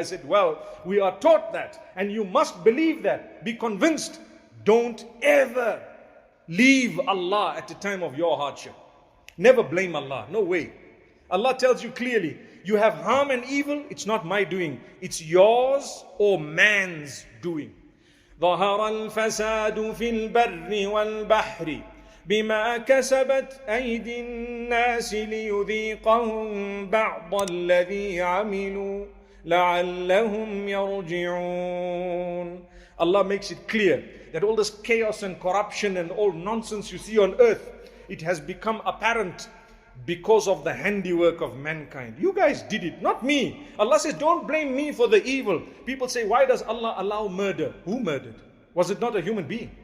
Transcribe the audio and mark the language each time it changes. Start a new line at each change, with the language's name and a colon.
English: I said, well, we are taught that, and you must believe that. Be convinced. Don't ever leave Allah at the time of your hardship. Never blame Allah. No way. Allah tells you clearly, you have harm and evil, it's not my doing. It's yours or man's doing.
Arabic: ظهر الفساد في البر والبحر بما كسبت أيدي الناس ليذيقهم بعض الذي عملوا لعلهم يرجعون.
English: Allah makes it clear that all this chaos and corruption and all nonsense you see on earth, it has become apparent because of the handiwork of mankind. You guys did it, not me. Allah says, don't blame me for the evil. People say, why does Allah allow murder? Who murdered? Was it not a human being?